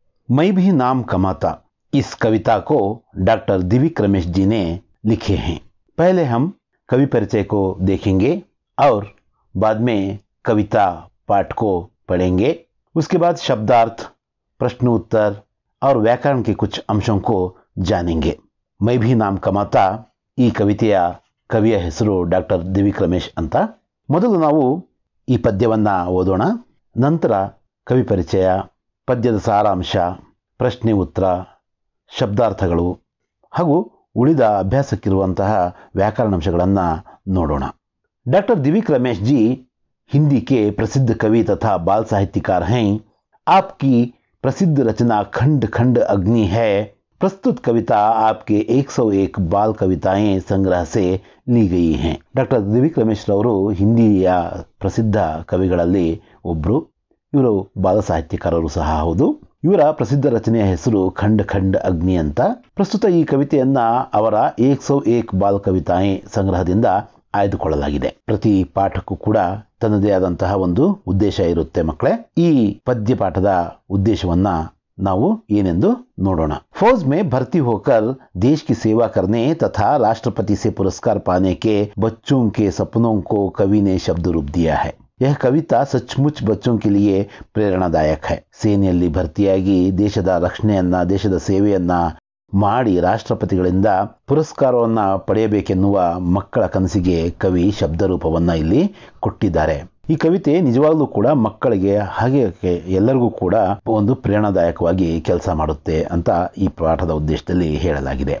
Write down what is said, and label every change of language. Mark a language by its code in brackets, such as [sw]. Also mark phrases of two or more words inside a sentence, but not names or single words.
[hi] मैं भी नाम कमाता, इस कविता को डॉक्टर दिव्यक रमेश जी ने लिखे हैं। पहले हम कवि परिचय को देखेंगे और बाद में कविता पाठ को पढ़ेंगे। उसके बाद शब्दार्थ, प्रश्न उत्तर और व्याकरण के कुछ अंशों को जानेंगे। [kn] मैं भी नाम कमाता ಈ ಕವಿತೆಯ ಕವಿಯ ಹೆಸರು ಡಾಕ್ಟರ್ ದಿವ್ಯಕ್ ರಮೇಶ್ ಅಂತ. ಮೊದಲು ನಾವು ಈ ಪದ್ಯವನ್ನ ಓದೋಣ. ನಂತರ ಕವಿ ಪರಿಚಯ, ಪದ್ಯದ ಸಾರಾಂಶ, ಪ್ರಶ್ನೆ ಉತ್ತರ, ಶಬ್ದಾರ್ಥಗಳು ಹಾಗೂ ಉಳಿದ ಅಭ್ಯಾಸಕ್ಕಿರುವಂತಹ ವ್ಯಾಕರಣಾಂಶಗಳನ್ನು ನೋಡೋಣ. [hi] डॉक्टर दिव्यक रमेश जी हिंदी के प्रसिद्ध कवि तथा बाल साहित्यकार हैं। आपकी प्रसिद्ध रचना खंड खंड अग्नि है। प्रस्तुत कविता आपके 101 बाल कविताएं संग्रह से ली गई हैं. [kn] ಡಾಕ್ಟರ್ ದಿವ್ಯಕ್ ರಮೇಶ್ ರವರು ಹಿಂದಿಯ ಪ್ರಸಿದ್ಧ ಕವಿಗಳಲ್ಲಿ ಒಬ್ಬರು. ಇವರು ಬಾಲ ಸಾಹಿತ್ಯಕಾರರು ಸಹ ಹೌದು. ಇವರ ಪ್ರಸಿದ್ಧ ರಚನೆಯ ಹೆಸರು ಖಂಡ್ ಖಂಡ್ ಅಗ್ನಿ ಅಂತ. ಪ್ರಸ್ತುತ ಈ ಕವಿತೆಯನ್ನ ಅವರ 101 ಬಾಲ್ ಕವಿತಾಯೆ ಸಂಗ್ರಹದಿಂದ ಆಯ್ದುಕೊಳ್ಳಲಾಗಿದೆ. ಪ್ರತಿ ಪಾಠಕ್ಕೂ ಕೂಡ ತನ್ನದೇ ಆದಂತಹ ಒಂದು ಉದ್ದೇಶ ಇರುತ್ತೆ ಮಕ್ಕಳೇ. ಈ ಪದ್ಯ ಪಾಠದ ಉದ್ದೇಶವನ್ನ ನಾವು ಏನೆಂದು ನೋಡೋಣ. [hi] फौज में भर्ती होकर देश की सेवा करने तथा राष्ट्रपति से पुरस्कार पाने के बच्चों के सपनों को कवि ने शब्द रूप दिया है. यह कविता सचमुच बच्चों के लिए प्रेरणादायक है. [kn] ಸೇನೆಯಲ್ಲಿ ಭರ್ತಿಯಾಗಿ ದೇಶದ ರಕ್ಷಣೆಯನ್ನ, ದೇಶದ ಸೇವೆಯನ್ನ ಮಾಡಿ ರಾಷ್ಟ್ರಪತಿಗಳಿಂದ ಪುರಸ್ಕಾರವನ್ನ ಪಡೆಯಬೇಕೆನ್ನುವ ಮಕ್ಕಳ ಕನಸಿಗೆ ಕವಿ ಶಬ್ದ ರೂಪವನ್ನ ಇಲ್ಲಿ ಕೊಟ್ಟಿದ್ದಾರೆ. ಈ ಕವಿತೆ ನಿಜವಾಗ್ಲೂ ಕೂಡ ಮಕ್ಕಳಿಗೆ ಹಾಗೆ ಎಲ್ಲರಿಗೂ ಕೂಡ ಒಂದು ಪ್ರೇರಣಾದಾಯಕವಾಗಿ ಕೆಲಸ ಮಾಡುತ್ತೆ ಅಂತ ಈ ಪಾಠದ ಉದ್ದೇಶದಲ್ಲಿ ಹೇಳಲಾಗಿದೆ.